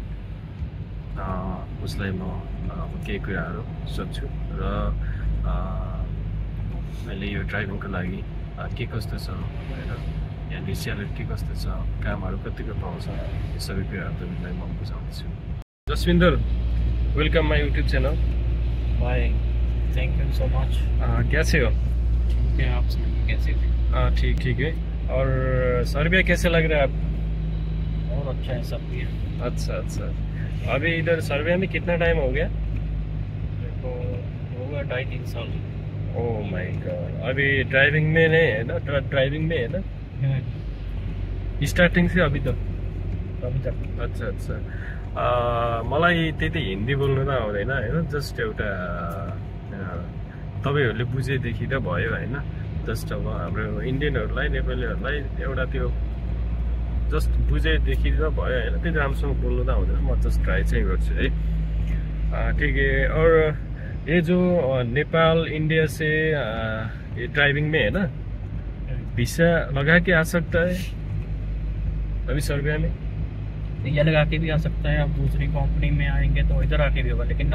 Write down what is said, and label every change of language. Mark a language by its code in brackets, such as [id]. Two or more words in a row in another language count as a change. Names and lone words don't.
[ne] उसलाई म केही कुराहरू सोध्छु र अहिले यो ड्राइभिङको लागि के कस्तो छ होइन, यहाँनिर स्यालेरी के कस्तो छ, कामहरू कतिको पाउँछ, यो सबै कुराहरू तपाईँलाई म बुझाउँदैछु। जसविन्दर, [en] welcome my YouTube channel. bye, thank you so much. [hi] कैसे हो? ठीक है, आप कैसे? ठीक है। और सर्बिया कैसे लग रहा है आप? बहुत अच्छा है सब ये। अच्छा। अभी इधर सर्बिया में कितना टाइम हो गया? तो होगा 2.5-3 साल। ओह माय गॉड। अभी ड्राइविंग में नहीं है ना? ड्राइविंग में है ना? [ne] स्टार्टिङ चाहिँ अभी त [hi] अभी तक [ne] अच्छा अच्छा मलाई त्यति हिन्दी बोल्नु त आउँदैन होइन जस्ट एउटा तपाईँहरूले बुझेदेखि त भयो होइन जस्ट अब हाम्रो इन्डियनहरूलाई नेपालीहरूलाई एउटा त्यो जस्ट बुझेदेखि त भयो होइन त्यति राम्रोसँग बोल्नु त आउँदैन म जस्ट ट्राई चाहिँ गर्छु है [hi] ठीक है और ये जो नेपाल इंडिया से ये ड्राइविंग में है ना वीसा लगा के आ सकता है अभी सर्बिया में ये लगा के भी आ सकता है। आप दूसरी कंपनी में आएंगे तो इधर आके भी होगा, लेकिन